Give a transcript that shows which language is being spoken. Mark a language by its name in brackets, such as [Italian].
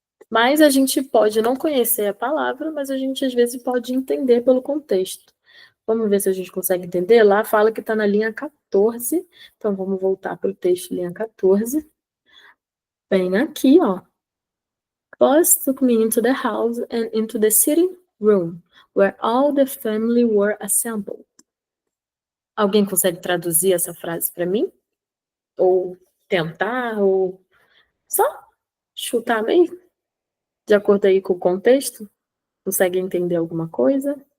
[Portuguese] Mas a gente pode não conhecer a palavra, mas a gente às vezes pode entender pelo contexto. Vamos ver se a gente consegue entender. Lá fala que está na linha 14, então vamos voltar para o texto, linha 14. Bem aqui, ó. [English] Boss took me into the house and into the sitting room, where all the family were assembled. [Portuguese] Alguém consegue traduzir essa frase para mim? Ou tentar, ou só chutar mesmo? De acordo aí com o contexto? Consegue entender alguma coisa?